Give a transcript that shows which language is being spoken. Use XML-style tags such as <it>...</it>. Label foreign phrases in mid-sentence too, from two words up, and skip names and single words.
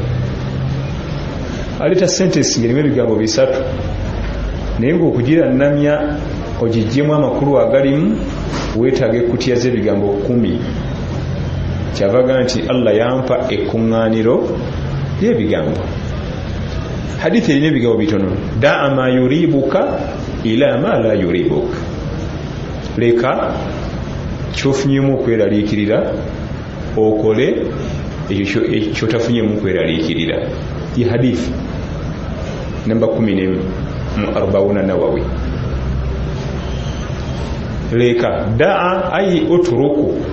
<lg>Aleeta sentence ng'erimu ebigambo bisatu naye ng'okugirannamya ogiggyemu amakulu agalimu weetaaga ekkutiya z'ebigambo 10. Kyavaga nti Allah yampa ekkuŋŋaaniro ly'ebigambo. Hadithi erina ebigambo bitono.</lg> <ar>دع ما يريبك إلى ما لا يريبك.</ar> <lg>Leka kyofunyemu okweraliikirira okole ekyo kyotafunyemu okweraliikirira. Ye hadithi namba 11 mu 40 Nawawi. Leka</lg> <ar>دعه أي اتركه.</ar>